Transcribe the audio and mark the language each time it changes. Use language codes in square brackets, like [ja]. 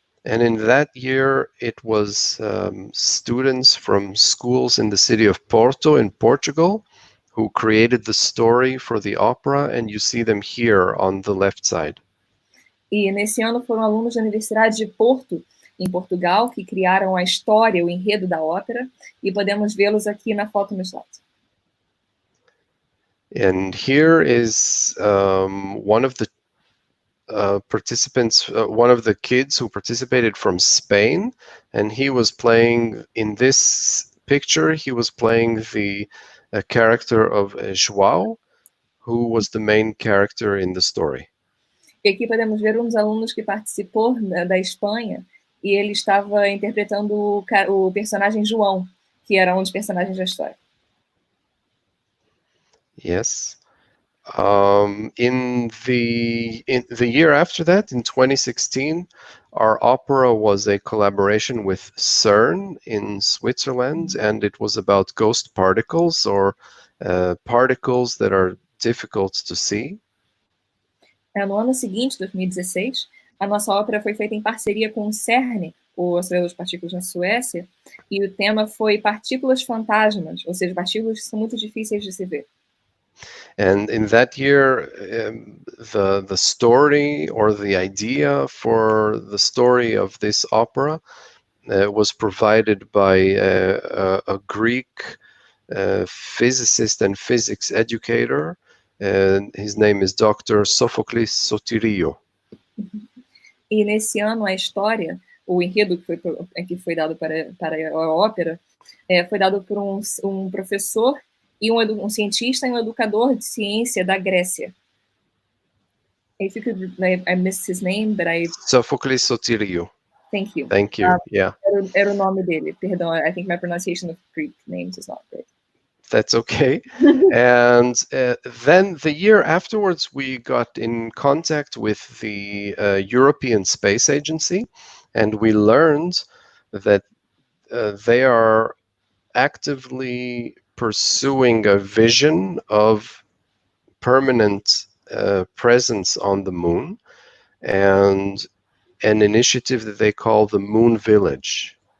[en] And in that year, it was students from schools in the city of Porto in Portugal who created the story for the opera, and you see them here on the left side. [pt] E nesse ano foram alunos da Universidade de Porto, em Portugal, que criaram a história, o enredo da ópera, e podemos vê-los aqui na foto no slide. [en] And here is one of the participants, one of the kids who participated from Spain, and he was playing, in this picture, he was playing the character of João, who was the main character in the story. [pt] E aqui podemos ver um dos alunos que participou da Espanha, e ele estava interpretando o personagem João, que era um dos personagens da história. [en] Yes. In the year after that, in 2016, our opera was a collaboration with CERN in Switzerland, and it was about ghost particles, or particles that are difficult to see. [pt] No ano seguinte, 2016, a nossa ópera foi feita em parceria com o CERN, o Acelerador de Partículas na Suécia, e o tema foi partículas fantasmas, ou seja, partículas que são muito difíceis de se ver. [en] And in that year, the story, or the idea for the story of this opera, was provided by a Greek physicist and physics educator, and his name is Dr. Sophocles Sotirio. [pt] E nesse ano a história, o enredo que foi dado para a ópera, foi dado por um professor e um cientista e um educador de ciência da Grécia. [en] If you could, I missed his name, but Sophocles Sotirio. Thank you. Thank you. Yeah. [pt] Era o nome dele. Perdão, [en] I think my pronunciation of Greek names is not good. That's okay. And then the year afterwards, we got in contact with the European Space Agency, and we learned that they are actively pursuing a vision of permanent presence on the moon, and an initiative that they call the Moon Village.